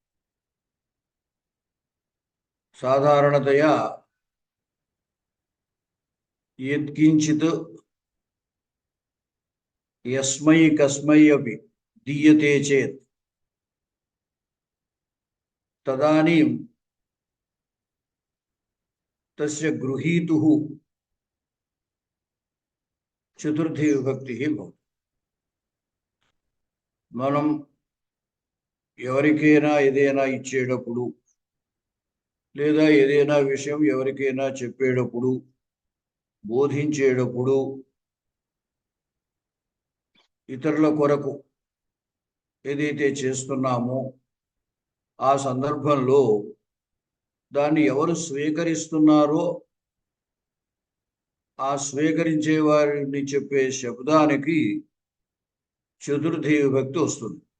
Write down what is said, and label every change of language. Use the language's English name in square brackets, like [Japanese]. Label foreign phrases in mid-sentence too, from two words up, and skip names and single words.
[Sanskrit] साधारणतया यत्किंचित् यस्मै कस्मै अपि दीयते चेत् तदानीं तस्य गृहीतुः चतुर्थी विभक्तिः भवति। [Telugu] మనం ఎవరికైనా ఏదైనా ఇచ్చేటప్పుడు లేదా ఏదైనా విషయం ఎవరికైనా చెప్పేటప్పుడు, బోధించేటప్పుడు, ఇతరుల కొరకు ఏదైతే చేస్తున్నామో ఆ సందర్భంలో దాన్ని ఎవరు స్వీకరిస్తున్నారో ఆ స్వీకరించే వారిని చెప్పే శబ్దానికి చతుర్థీ విభక్తి వస్తుంది.